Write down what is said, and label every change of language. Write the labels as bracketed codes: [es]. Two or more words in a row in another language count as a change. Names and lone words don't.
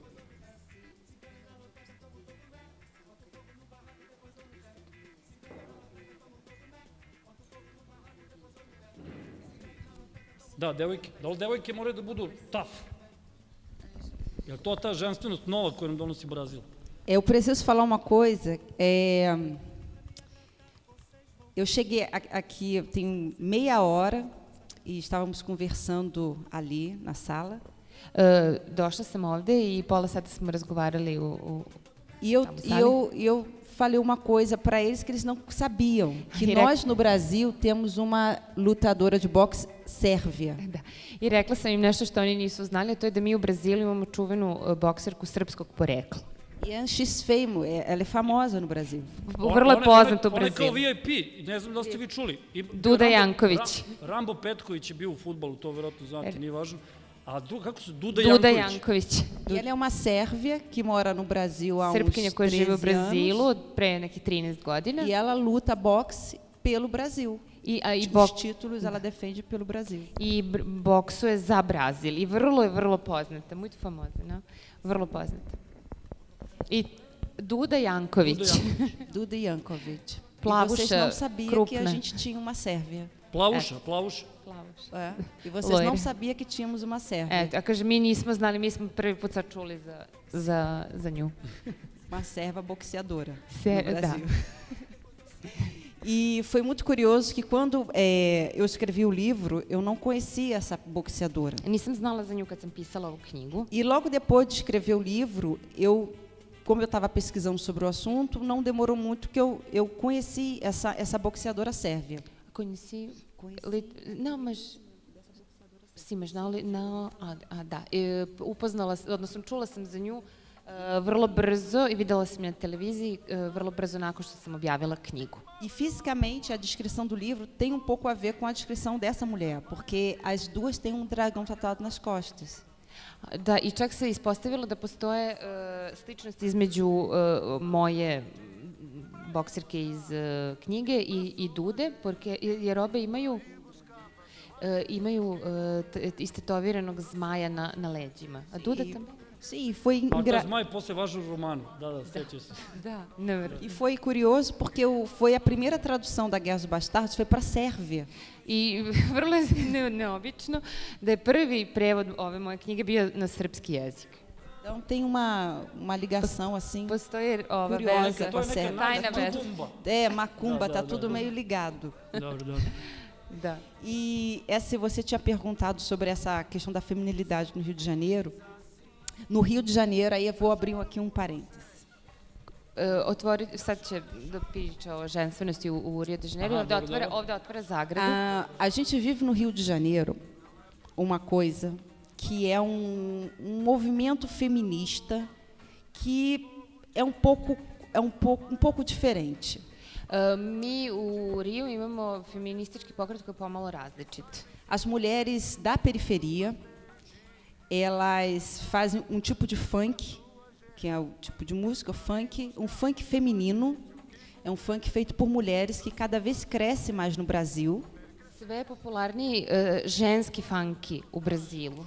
[sr] Da, devojke moraju da budu tough. Je li to ta ženstvenost nova koju nam donosi Brazil? [pt] Eu preciso falar uma coisa. Eu cheguei aqui tem meia hora e estávamos conversando ali na sala. [sr] Došla sam ovde i pola sata smo razgovarali [pt] E eu falei uma coisa para eles que eles não sabiam, que nós no Brasil temos uma lutadora de boxe sérvia. [sr] Da. I rekla sam im nešto što oni nisu znali, a to je da mi u Brazilu imamo čuvenu bokserku srpskog porekla. [pt] E a X Fame, ela é famosa no Brasil. [sr] Vrlo je poznata u Brazilu. Ona je kao VIP, ne znam da ste vi čuli. Duda Janković. Rambo Petković je bio u fudbalu, to verovatno znate, nije važno. A kako se Duda Janković. [pt] E ela é uma sérvia que mora no Brasil há uns 13 anos. [sr] Srpkinja koja živi u Brazilu pre nekih 13 godina. [pt] E ela luta boxe pelo Brasil. Os títulos ela defende pelo Brasil. [sr] I boksuje za Brazil. I vrlo je poznata, [pt] muito famosa, não? [sr] Vrlo poznata. I Duda Janković. Duda Janković. Plavuša, [pt] e vocês não sabiam [sr] krupna. [pt] que a gente tinha uma sérvia. [sr] Plavuša. [pt] É. E vocês não sabiam que tínhamos uma sérvia. [sr] A kaže, mi nismo znali, mi smo prvi put sad čuli za nju. [pt] Uma serva boxeadora no Brasil. E foi muito curioso que quando eu escrevi o livro, eu não conhecia essa boxeadora. [sr] Nisam znala za nju kad sam pisala ovu knjigu. [pt] E logo depois de escrever o livro, como eu estava pesquisando sobre o assunto, não demorou muito que eu conheci essa boxeadora sérvia. Conheci? Não, mas... Sim, mas não... [sr] da. Upoznala, odnosno čula sam za nju vrlo brzo i videla sam je na televiziji vrlo brzo nakon što sam objavila knjigu. [pt] E fisicamente a descrição do livro tem pouco a ver com a descrição dessa mulher, porque as duas têm dragão tatuado nas costas. [sr] Da, i čak se ispostavilo da postoje sličnosti između moje bokserke iz knjige i Dude, jer obe imaju istetoviranoog zmaja na leđima. A Duda tam... [pt] Sim, foi engraçado. [sr] Zmaj posle važu u romanu. Da, sećam se. Da, nevjerojatno. [pt] E foi curioso porque foi a primeira tradução da Guerra dos Bastardos foi para a Sérvia. [sr] I vrlo je neobično da je prvi prevod ove moje knjige bio na srpski jezik. [pt] Então tem uma ligação assim [sr] postoji ova [pt] curiosa com a Sérvia. [sr] Tajna veza. [pt] Macumba, tá tudo meio ligado. [sr] Dobro. Da. [pt] E se você tinha perguntado sobre essa questão da feminilidade no Rio de Janeiro, no Rio de Janeiro, aí eu vou abrir aqui parênteses. [sr] Sad će da priča o ženstvenosti u Rio de Janeiro, ovde otvara Zagradu. [pt] A gente vive no Rio de Janeiro uma coisa que é um movimento feminista que é um pouco diferente. [sr] Mi u Riju imamo feministički pokret koji je pomalo različit. [pt] As mulheres da periferia, elas fazem um tipo de funk, que é o tipo de música funk, um funk feminino. É um funk feito por mulheres que cada vez cresce mais no Brasil. [sr] Sve je popularniji ženski funky u Brazilu.